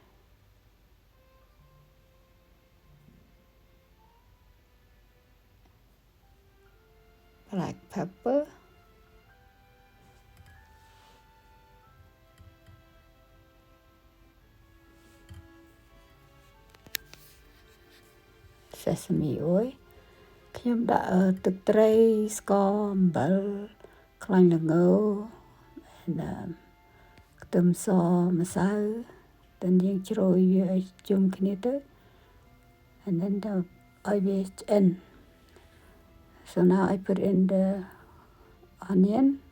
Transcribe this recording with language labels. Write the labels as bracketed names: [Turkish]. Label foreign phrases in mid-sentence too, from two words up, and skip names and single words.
[English] Black pepper. Sesame oil. [Khmer] ខ្ញុំដាក់ទឹកត្រីស្ករអំបិលខ្លាញ់ល្ងខ្ទឹមសម្សៅតែយើងជ្រោយវាឲ្យជុំគ្នាទៅ [English] and then [Khmer] ឲ្យវាឆ្អិន [English] So now I put in the onion